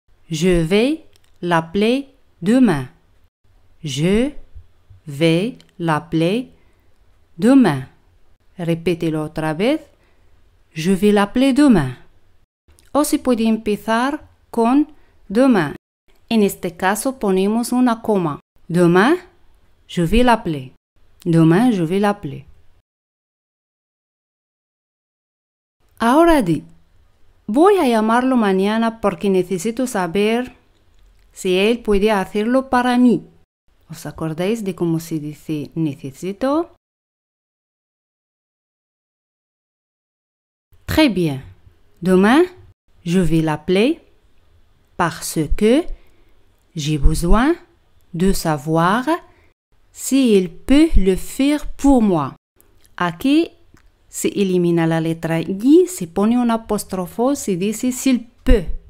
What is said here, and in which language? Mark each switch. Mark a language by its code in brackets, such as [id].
[fr] Je vais l'appeler demain. Je vais l'appeler demain. [es] Repítelo otra vez. [fr] Je vais l'appeler demain. [es] O se puede empezar con demain. En este caso ponemos una coma. [fr] Demain, je vais l'appeler. Demain, je vais l'appeler. [es] Ahora di, voy a llamarlo mañana porque necesito saber si él puede hacerlo para mí. ¿Os acordáis de cómo se dice necesito? [fr] Très bien. Demain, je vais l'appeler parce que j'ai besoin de savoir si il peut le faire pour moi. [es] Aquí se elimina la letra I, se pone un apóstrofo, se dice s'il peut.